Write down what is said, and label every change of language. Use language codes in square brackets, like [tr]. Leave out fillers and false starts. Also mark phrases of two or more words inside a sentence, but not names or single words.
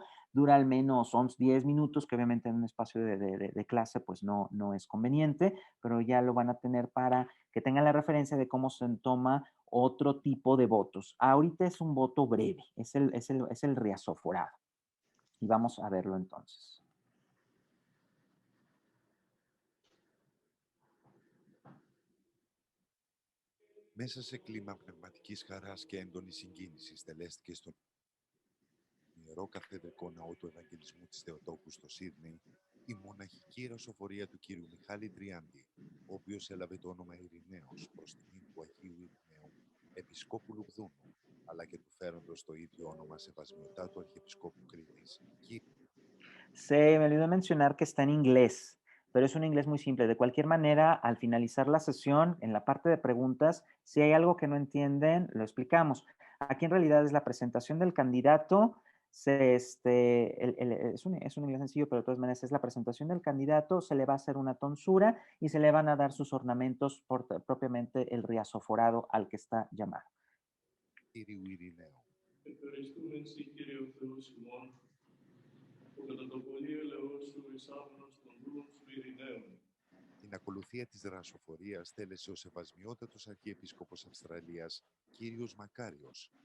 [es] Dura al menos 11, 10 minutos, que obviamente en un espacio de clase pues no es conveniente, pero ya lo van a tener para que tengan la referencia de cómo se toma otro tipo de votos. Ahorita es un voto breve, es el riasóforado. Y vamos a verlo entonces. [el] Μέσα σε κλίμα πνευματικής χαράς και έντονης συγκίνησης τελέστηκε στον ιερό καθεδρικό ναό του Ευαγγελισμού της Θεοτόκου στο Σίδνεϊ η μοναχική ρασοφορία του κύριου Μιχάλη Τριάντη, ο οποίος έλαβε το όνομα Ειρηναίος προς τιμή του Αγίου Ειρηναίου, Επισκόπου Λουβδούνου, αλλά και του φέροντος το ίδιο όνομα σε βασμιωτά του Αρχιεπισκόπου Κρήτης. [es] Se me olvidó mencionar que está en inglés, pero es un inglés muy simple. De cualquier manera, al finalizar la sesión, en la parte de preguntas, si hay algo que no entienden, lo explicamos. Aquí en realidad es la presentación del candidato. Es un inglés sencillo, pero de todas maneras es la presentación del candidato, se le va a hacer una tonsura y se le van a dar sus ornamentos propiamente el riasoforado al que está llamado. [el] Την ακολουθία της δρασοφορίας τέλεσε ο σεβασμιότατος Αρχιεπίσκοπος Αυστραλίας, κύριος Μακάριος, ο